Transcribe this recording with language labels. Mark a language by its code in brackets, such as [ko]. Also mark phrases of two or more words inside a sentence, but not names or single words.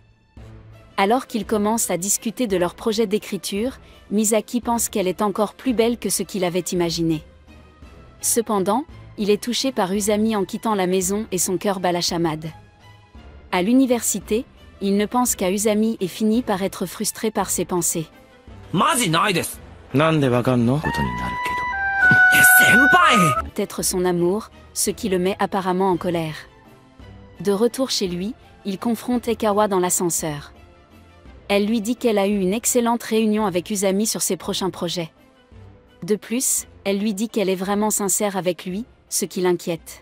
[fr] Alors qu'ils commencent à discuter de leur projet d'écriture, Misaki pense qu'elle est encore plus belle que ce qu'il avait imaginé. Cependant, il est touché par Usami en quittant la maison et son cœur bat la chamade. À l'université, il ne pense qu'à Usami et finit par être frustré par ses pensées. [ja] マジないです。なんでわかんの先輩 [fr] Être son amour, ce qui le met apparemment en colère. De retour chez lui, il confronte Ekawa dans l'ascenseur. Elle lui dit qu'elle a eu une excellente réunion avec Usami sur ses prochains projets. De plus, elle lui dit qu'elle est vraiment sincère avec lui, ce qui l'inquiète.